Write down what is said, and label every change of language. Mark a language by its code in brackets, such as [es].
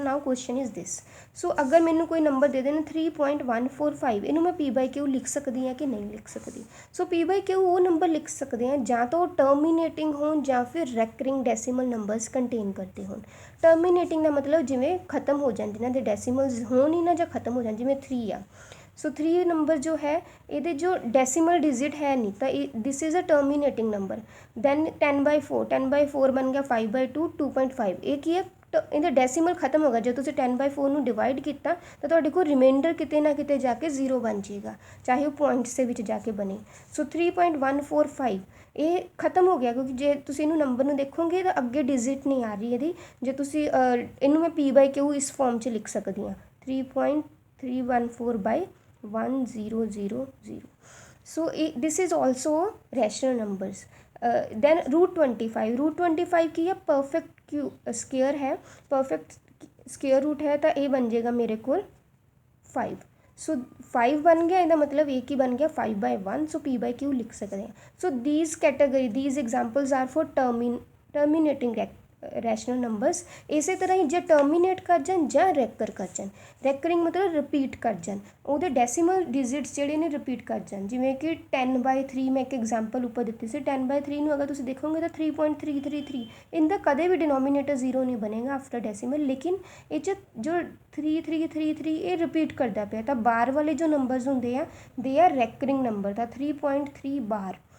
[en] Now question is this. [pa] ਸੋ ਅਗਰ ਮੈਨੂੰ ਕੋਈ ਨੰਬਰ ਦੇ ਦੇਣ 3.145, ਇਹਨੂੰ ਮੈਂ P by Q ਲਿਖ ਸਕਦੀ ਹਾਂ ਕਿ ਨਹੀਂ ਲਿਖ ਸਕਦੀ? ਸੋ P by Q ਉਹ ਨੰਬਰ ਲਿਖ ਸਕਦੇ ਹਾਂ ਜਾਂ ਤਾਂ ਉਹ ਟਰਮੀਨੇਟਿੰਗ ਹੋਣ ਜਾਂ ਫਿਰ ਰੈਕਰਿੰਗ ਡੈਸੀਮਲ ਨੰਬਰਸ ਕੰਟੇਨ ਕਰਦੇ ਹੋਣ. ਟਰਮੀਨੇਟਿੰਗ ਦਾ ਮਤਲਬ ਜਿਵੇਂ ਖਤਮ ਹੋ ਜਾਣ, ਜਿਹਨਾਂ ਦੇ ਡੈਸੀਮਲਸ ਹੋਣ ਹੀ ਨਾ ਜਾਂ ਖਤਮ ਹੋ ਜਾਣ, ਜਿਵੇਂ 3 ਆ. [hi] सो 3 नंबर जो है ये जो डेसिमल डिजिट है नहीं तो [en] This is a terminating number. [hi] Then 10/4 बन गया 5/2, 2.5. [pa] ये की है ਇਹਦਾ ਡੈਸੀਮਲ ਖਤਮ ਹੋ ਗਿਆ. ਜੇ ਤੁਸੀਂ 10/4 ਨੂੰ ਡਿਵਾਈਡ ਕੀਤਾ ਤਾਂ ਤੁਹਾਡੇ ਕੋਲ ਰਿਮਾਈਂਡਰ ਕਿਤੇ ਨਾ ਕਿਤੇ ਜਾ ਕੇ 0 ਬਣ ਜਾਏਗਾ, ਚਾਹੇ ਉਹ ਪੁਆਇੰਟਸ ਦੇ ਵਿੱਚ ਜਾ ਕੇ ਬਣੇ. ਸੋ 3.145 ਇਹ ਖਤਮ ਹੋ ਗਿਆ, ਕਿਉਂਕਿ ਜੇ ਤੁਸੀਂ ਇਹਨੂੰ ਨੰਬਰ ਨੂੰ ਦੇਖੋਗੇ ਤਾਂ ਅੱਗੇ ਡਿਜਿਟ ਨਹੀਂ ਆ ਰਹੀ ਇਹਦੀ. ਜੇ ਤੁਸੀਂ ਇਹਨੂੰ ਮੈਂ P by Q ਇਸ ਫਾਰਮ 'ਚ ਲਿਖ ਸਕਦੀ ਹਾਂ, 3.314/1000. [en] So this is also rational numbers. [hi] Then √25 की है परफेक्ट स्क्वायर है, परफेक्ट स्क्वायर रूट है, तो ये बन जाएगा मेरे को 5. सो 5 बन गया, इसका मतलब एक ही बन गया 5/1. सो P by Q लिख सकते हैं. So [en] These category, these examples are for terminating rational numbers. [hi] इस तरह ही जो टर्मीनेट कर जान [pa] ਜਾਂ ਰੈਕਰ ਕਰ ਜਾਣ, ਰੈਕਰਿੰਗ ਮਤਲਬ ਰਿਪੀਟ ਕਰ ਜਾਣ, ਉਹਦੇ ਡੈਸੀਮਲ ਡਿਜਿਟਸ ਜਿਹੜੇ ਨੇ ਰਿਪੀਟ ਕਰ ਜਾਣ. ਜਿਵੇਂ ਕਿ 10/3 ਮੈਂ ਇੱਕ ਐਗਜ਼ਾਮਪਲ ਉੱਪਰ ਦਿੱਤੀ ਸੀ. 10/3 ਨੂੰ ਅਗਰ ਤੁਸੀਂ ਦੇਖੋਗੇ ਤਾਂ 3.333, ਇਹਦਾ ਕਦੇ ਵੀ ਡਿਨੋਮੀਨੇਟਰ 0 ਨਹੀਂ ਬਣੇਗਾ ਆਫਟਰ ਡੈਸੀਮਲ, ਲੇਕਿਨ ਇਹ 'ਚ ਜੋ 3333 ਇਹ ਰਿਪੀਟ ਕਰਦਾ ਪਿਆ, ਤਾਂ ਬਾਰ ਵਾਲੇ ਜੋ ਨੰਬਰਸ ਹੁੰਦੇ ਆ [en] They are recurring number. [pa] ਤਾਂ 3.3 ਬਾਰ